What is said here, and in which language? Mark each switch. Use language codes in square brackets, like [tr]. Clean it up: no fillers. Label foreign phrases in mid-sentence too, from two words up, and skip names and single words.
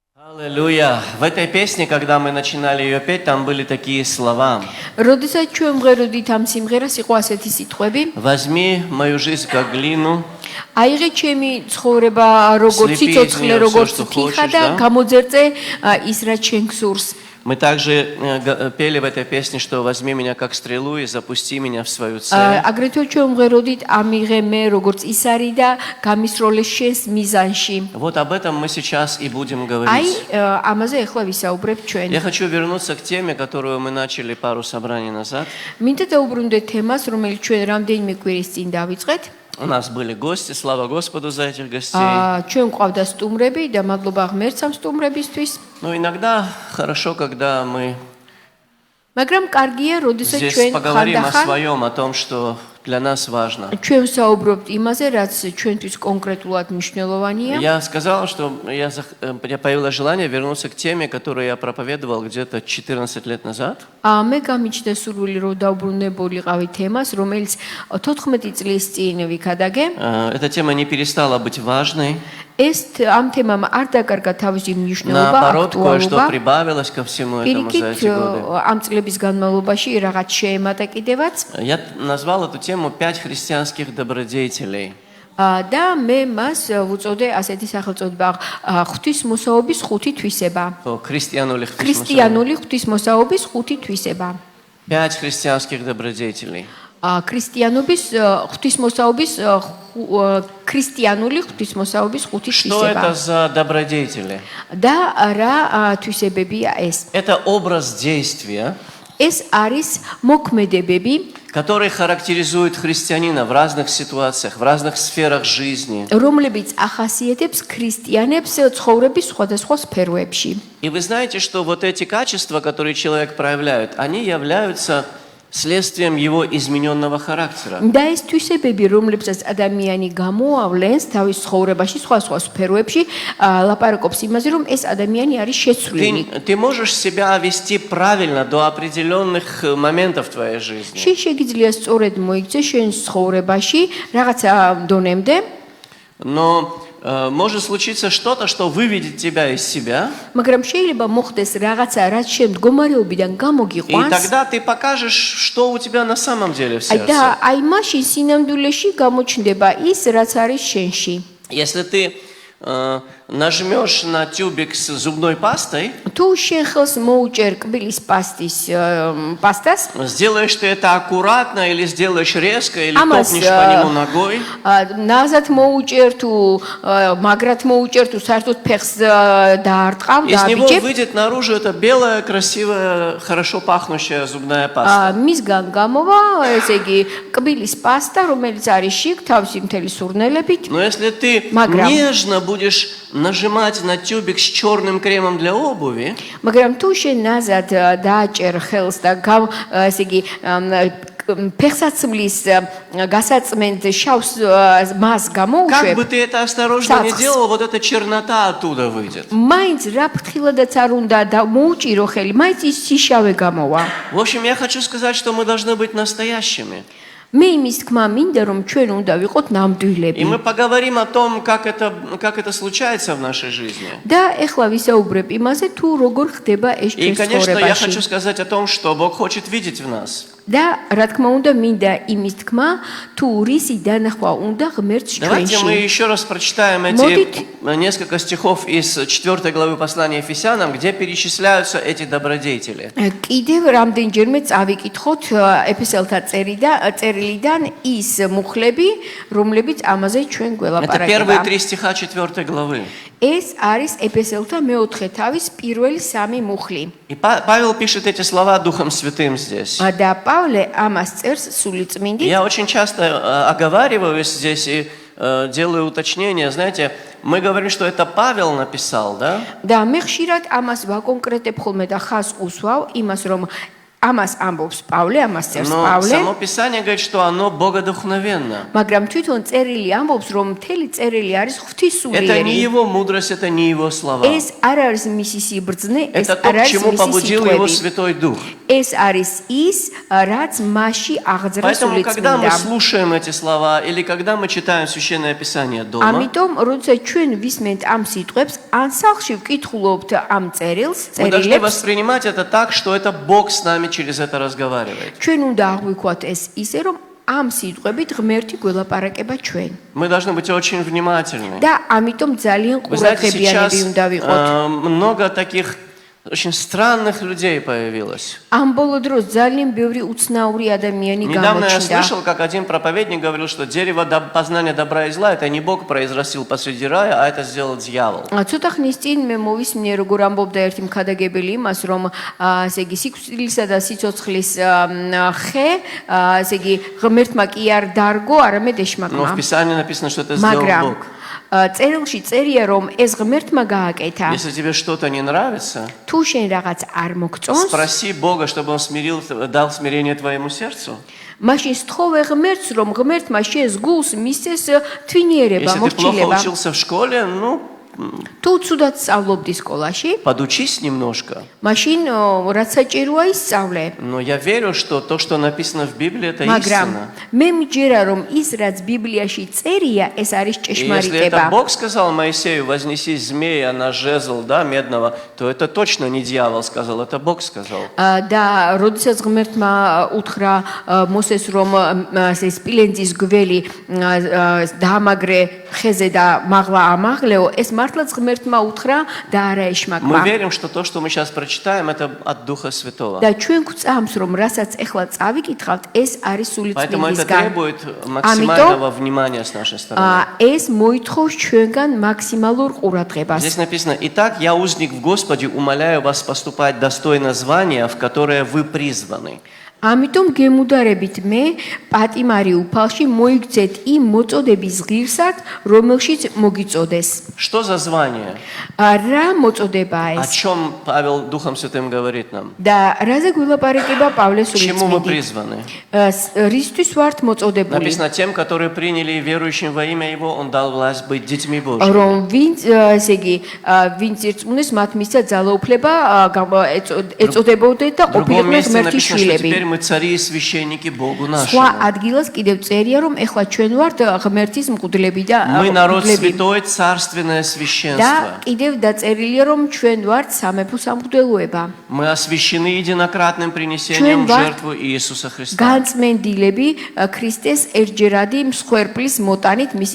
[ru] Аллилуйя. В этой песне, когда мы начинали ее петь, там были такие слова. [ka] როდესაც ჩვენ მღეროდით ამ სიმღერას, იყო ასეთი სიტყვები: [ru] Возьми мою жизнь как глину. [ka] აიღე ჩემი ცხოვრება როგორც სიცოცხლე, როგორც თიხა და გამოძერწე ის რაც შენ გსურს. [ru] Мы также пели в этой песне, что возьми меня как стрелу и запусти меня в свою цель. [ka] აგრეთვე ჩვენ მღეროდით ამიღე მე როგორც ის არის და გამისროლე შენს მიზანში. [ru] Вот об этом мы сейчас и будем [ka] აი [ru] говорить. [ka] ამაზე ახლა ვისაუბრებ ჩვენ. [ru] Я хочу вернуться к теме, которую мы начали пару собраний назад. [ka] მინდა დავუბრუნდეთ თემას, რომელიც ჩვენ რამდენიმე კვირის წინ დავიწყეთ. [ru] У нас были гости, слава Господу за этих гостей. [ka] ჩვენ ყავდა სტუმრები და მადლობა ღმერთს ამ სტუმრებისთვის. [ru] Но иногда хорошо, когда мы [ka] მაგრამ კარგია, როდესაც [ru] здесь [ka] ჩვენ [ru] поговорим о [ka] ხანდახან [ru] своем, о том, что для нас важно. [ka] ჩვენ ვსაუბრობთ имазе, რაც ჩვენთვის კონკრეტულად მნიშვნელოვანია. [ru] Я сказал, что я появилось желание вернуться к теме, которую я проповедовал где-то 14 лет назад. [ka] მე გამიჩნდა სურვილი, რომ დავბრუნებულიყავი თემას, რომელიც 14 წლის წინ ვიქადაგე. [ru] Эта тема не перестала быть важной. [ka] ეს ამ თემამ არ დაკარგა თავისი მნიშვნელობა, [ru] Наоборот, кое-что [ka] აქტუალობა. [ru] прибавилось ко всему этому за [ka] პირიქით, [ru] эти годы. [ka] ამ წლების განმავლობაში რაღაც შეემატა კიდევაც. [ru] Я назвал эту тему «5 христианских добродетелей». [ka] და მე მას ვუწოდე ასეთი სახელწოდება ღვთისმოსაობის 5 თვისება. ქრისტიანული ღვთისმოსაობის 5 თვისება. [ru] 5 христианских добродетелей. [ka] ქრისტიანობის ღვთისმოსაობის ქრისტიანული ღვთისმოსაობის 5 თვისება. [ru] Что это за добродетели? [ka] და რა თვისებებია ეს? [ru] Это образ действия, [ka] ეს არის მოქმედებები, [ru] который характеризует христианина в разных ситуациях, в разных сферах жизни. [ka] რომლებიც ახასიათებს ქრისტიანებს ცხოვრების სხვადასხვა სფეროებში. [ru] И вы знаете, что вот эти качества, которые человек проявляет, они являются следствием его измененного характера. [ka] და ეს თვისებები, რომლებსაც ადამიანი გამოავლენს თავის ცხოვრებაში სხვადასხვა სფეროებში, ლაპარაკობს იმაზე, რომ ეს ადამიანი არის შეცვლილი. [ru] Ты можешь себя вести правильно до определенных моментов в твоей жизни. [ka] შენ შეგიძლია სწორედ მოიქცე შენ ცხოვრებაში რაღაცა დონემდე, [ru] Но может случиться что-то, что выведет тебя из себя. [ka] მაგრამ შეიძლება მოხდეს რაღაცა, რაც შენ მდგომარეობიდან [ru] И [ka] გამოგიყვანს. [ru] тогда ты покажешь, что у тебя на самом деле в сердце. [ka] და აი მაშინ სინამდვილეში გამოჩნდება ის, რაც არის შენში. [ru] Если ты нажмешь на тюбик с зубной пастой, [ka] თუ შენ ხელს მოუჭერ კბილის პასტას, [ru] сделаешь ты это аккуратно или сделаешь резко, или топнешь по нему ногой, [ka] ნაზად მოუჭერ თუ მაგრად მოუჭერ თუ საერთოდ ფეხს დაარტყავ [ru] из него [ka] დააბიჯებ, [ru] выйдет наружу эта белая, красивая, хорошо пахнущая зубная паста. [ka] მისგან გამოვა, ესე იგი, კბილის პასტა, რომელიც არის შიგ თავისი მთელი სურნელებით. [ru] Но если ты нежно будешь нажимать на тюбик с черным кремом для обуви, [ka] მაგრამ თუ შენ ნაზად დააჭერ ხელს და ესე იგი ფეხსაცმლის გასაწმენდ შავს მას [ru] как [ka] გამოუშვებ, [ru] бы ты это осторожно не делал, вот эта чернота оттуда выйдет. [ka] მაინც რა ფრთხილადაც არ უნდა და მოუჭირო ხელი, მაინც ის შიშავე გამოვა. [ru] В общем, я хочу сказать, что мы должны быть настоящими. [ka] მე იმის თქმა მინდა რომ ჩვენ უნდა ვიყოთ ნამდვილები. [ru] И мы поговорим о том, как это случается в нашей жизни. [ka] და ეხლა ვისაუბრებ имазе თუ როგორ ხდება ეს [ru] И, [ka] ჩვენს [ru] конечно, я [ka] ცხოვრებაში. [ru] хочу сказать о том, что Бог хочет видеть в нас. [ka] და რა თქმა უნდა მინდა იმის თქმა თუ რისი დანახვა უნდა ღმერთს [ru] Давайте мы [ka] ჩვენში. [ru] еще раз прочитаем эти несколько стихов из 4 главы послания Ефесянам, где перечисляются эти добродетели. [ka] კიდევ რამდენჯერმე წავიკითხოთ ეფესელთა წერილიდან ის მუხლები, რომლებიც ამაზე ჩვენ [ru] Это первые [ka] გველაპარაკება. [ru] 3 стиха 4 главы. [ka] ეს არის ეფესელთა მეოთხე თავის პირველი 3 муხლი. [ru] И Павел пишет эти слова Духом Святым здесь. [ka] და პავლე ამას წერს სული წმინდით. [ru] Я очень часто оговариваюсь здесь и делаю уточнение. Знаете, мы говорим, что это Павел написал, да? [ka] და მე ხშირად ამას ვაკონკრეტებ ხოლმე და ხას უსვავ იმას, რომ ამას ამბობს პავლე, ამას წერს [ru] Но [ka] პავლე. [ru] само Писание говорит, что оно богодухновенно. [ka] მაგრამ თვითონ წერილი ამბობს, რომ მთელი წერილი არის [ru] Это не [ka] ღვთისმსულიერი. [ru] его мудрость, это не его слова. [ka] ეს არ არის მისი სიბრძნე, ეს [ru] Это то, [ka] არ [ru] к [ka] არის [ru] чему [ka] მისი [ru] побудил его [ka] სიტყვები. [ru] Святой Дух. [ka] ეს არის ის, რაც მასში აღძრა [ru] Поэтому, когда мы [ka] სულიწმინდა. [ru] слушаем эти слова или когда мы читаем Священное Писание дома, [ka] ამიტომ, როდესაც ჩვენ ვისმენთ ამ სიტყვებს, ან სახლში ვკითხულობთ ამ წერილს, [ru] мы должны [ka] წერილებს, [ru] воспринимать это так, что это Бог с нами через это разговаривает. [ka] ჩვენ უნდა აღვიქვათ ეს ისე, რომ ამ სიტყვებით ღმერთი გველაპარაკება ჩვენ. [ru] Мы должны быть очень внимательны. [ka] და ამიტომ ძალიან [ru] Вы знаете, сейчас [ka] ყურადღებიანები უნდა ვიყოთ. [ru] много таких очень странных людей появилось. [ka] ამ ბოლო დროს ძალიან ბევრი უცნაური ადამიანი [ru] Недавно я [ka] გამოჩნდა. [ru] слышал, как один проповедник говорил, что дерево познания добра и зла это не Бог произрастил посреди рая, а это сделал дьявол. [ka] ცოტა ხნის წინ მე მოვისმინე როგორ ამბობდა ერთი მქადაგებელი იმას, რომ ესე იგი სიკვდილისა და სიცოცხლის ხე, ესე იგი ღმერთმა კი არ დარგო, არამედ [ru] Но [ka] ეშმაკმა. [ru] в Писании написано, что это сделал [ka] მაგრამ [ru] Бог. [ka] წერილში წერია, რომ ეს ღმერთმა გააკეთა. [ru] Если тебе что-то не нравится, [ka] თუ შენ რაღაც არ მოგწონს, [ru] спроси Бога, чтобы Он дал смирение твоему сердцу. [ka] მაშინ სთხოვე ღმერთს, რომ ღმერთმა შენს გულს მისცეს თვინიერება, [ru] Если ты плохо [ka] მორჩილება. [ru] учился в школе, ну, [ka] თუ ცუდად სწავლობდი სკოლაში, [ru] подучись немножко. [ka] მაშინ რაც საჭიროა ისწავლე. [ru] Но я верю, что то, что написано в Библии, это [ka] მაგრამ [ru] истина. [ka] მე მჯერა, რომ ის რაც ბიბლიაში წერია, ეს არის [ru] И если [ka] ჭეშმარიტება. [ru] это Бог сказал Моисею, вознеси змея на жезл, да, медного, то это точно не дьявол сказал, это Бог сказал. [ka] და როდესაც ღმერთმა უთხრა მოსეს, რომ ეს სპილენძის გველი დაამაგრე ხეზე და მაღლა ამაღლეო, ეს მართლაც ღმერთმა უთხრა და არა [ru] Мы [ka] ეშმაკმა. [ru] верим, что то, что мы сейчас прочитаем, это от Духа Святого. [ka] და ჩვენ გვწამს, რომ რასაც ახლა წავიკითხავთ, ეს არის სული [ru] Поэтому это [ka] წმინდისგან. [ru] требует максимального внимания с нашей стороны. [ka] ეს მოითხოვს ჩვენგან მაქსიმალურ ყურადღებას. [ru] Здесь написано: «Итак, я узник в Господе, умоляю вас поступать достойно звания, в которое вы призваны». [ka] ამიტომ გემუდარებით მე პატიმარი უფალში მოიგცეთ იმ მოწოდების ღირსად, რომელშიც მოგიწოდეს. [ru] Что за звание? [ka] რა მოწოდებაა [ru] О [ka] ეს? [ru] чем Павел Духом Святым говорит нам? [ka] და рაზე გულაპარაკება პავლეს [ru] К чему мы [ka] სულიწმინდი. [ru] призваны? [ka] რისთვის ვართ მოწოდებული? [ru] Написано: тем, которые приняли и верующим во имя Его, Он дал власть быть детьми Божьими. [ka] რომ ვინც ესე იგი ვინც ირწმუნეს მათ მისცა ძალაუფლება ეწოდებოდეთ და [ru] В другом [ka] ყოფილიყვნენ [ru] месте [ka] ღმერთის [ru] написано, что [ka] შვილები. [ru] теперь мы цари и священники Богу [ka] სხვა [ru] нашему. [ka] ადგილას კიდევ წერია, რომ ეხლა ჩვენ ვართ ღმერთის მღვდლები და [ru] Мы народ [ka] მღვდლები. [ru] святой, царственное [ka] და [ru] священство. [ka] კიდევ დაწერილია, რომ ჩვენ ვართ სამეფო სამღვდელოება. [ru] Мы освящены единократным принесением в жертву Иисуса Христа. [ka] განწმენდილები ქრისტეს ერთჯერადი მსხვერპლის მოტანით მისი